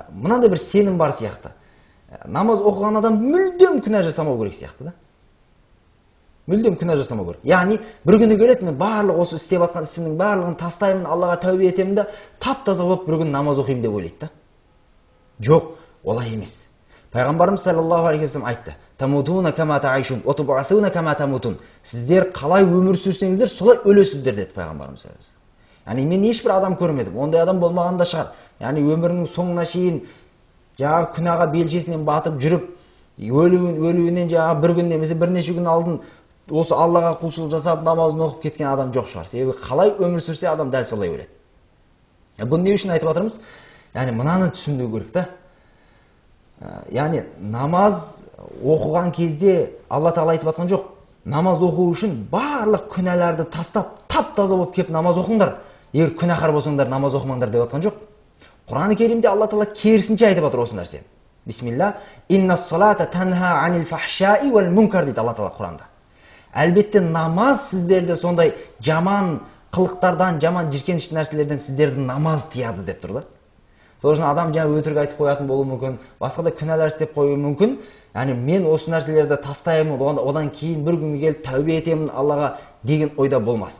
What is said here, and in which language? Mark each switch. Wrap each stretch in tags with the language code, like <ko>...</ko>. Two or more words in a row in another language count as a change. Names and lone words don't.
<kk>Мынандай бір сенім бар сияқты. Намаз оқыған адам мүлдем күнә жасамау керек сияқты да. Мүлдем күнә жасамау керек. Яғни бір күні келеді, мен барлық осы істеп жатқан ісімнің барлығын тастаймын, Аллаға тәубе етемін да, тап-таза болып бір күн намаз оқимын деп ойлайды да. Жоқ, олай емес. Пайғамбарымыз</kk> <ar>صلى الله عليه وسلم айтты: "تموتون كما تعيشون، وتبعثون كما تموتون."</ar> <kk>Сіздер қалай өмір сүрсеңіздер, солай өлесіздер деді Пайғамбарымыз</kk> <ar>صلى الله عليه وسلم.</ar> <kk>Яғни мен ешбір адам көрмедім, ондай адам болмаған да шығар. Яғни өмірінің соңына шейін жаңағы күнәға белшесінен батып жүріп, өлуінен жаңағы бір күн немесе бірнеше күн алдын осы Аллаға құлшылық жасап намазын оқып кеткен адам жоқ шығар. Себебі қалай өмір сүрсе адам дәл солай өледі. Бұны не үшін айтып жатырмыз? Яғни мынаны түсіну керек та. Яғни намаз оқыған кезде Алла Тағала айтып жатқан жоқ. Намаз оқу үшін барлық күнәларды тастап, тап-таза болып келіп намаз оқыңдар. Егер күнәһар болсаңдар намаз оқымаңдар деп жатқан жоқ. Құран-ы Керимде Алла Тағала керісінше айтып жатыр осы нәрсені.</kk> <ar>بسم الله، إن الصلاة تنهى عن الفحشاء والمنكر</ar> <kk>дейді Алла Тағала Құранда. Әлбетте намаз сіздерді сондай жаман қылықтардан, жаман жиіркенішті нәрселерден сіздерді намаз тияды деп тұр да. Сол үшін адам жаңа өтірік айтып қоятын болуы мүмкін, басқа да күнәлар істеп қоюы мүмкін. Яғни мен осы нәрселерді тастаймын, одан кейін бір күнге келіп тәубе етемін Аллаға деген ойда болмасын.</kk>